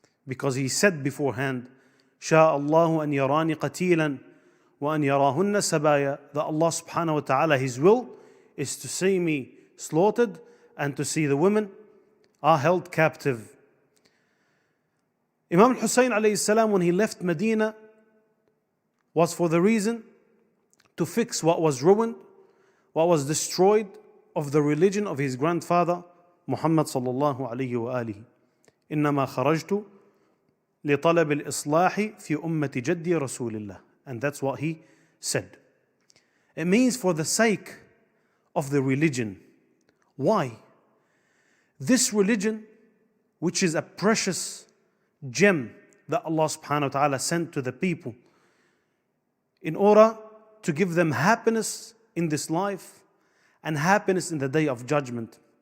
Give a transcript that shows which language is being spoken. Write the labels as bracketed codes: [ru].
[en] because he said beforehand, [ar] شاء الله أن يراني قتيلا وأن يراهن سبايا, [en] that Allah subhanahu wa ta'ala, His will is to see me slaughtered and to see the women are held captive. Imam al-Hussein alayhi salam, when he left Medina, was for the reason to fix what was ruined, what was destroyed of the religion of his grandfather Muhammad sallallahu alayhi wa alihi. [ar] إنما خرجت لطلب الإصلاح في أمة جدي رسول الله. [en] And that's what he said. It means for the sake of the religion. Why? This religion, which is a precious gem that Allah subhanahu wa ta'ala sent to the people in order to give them happiness in this life and happiness in the day of judgment.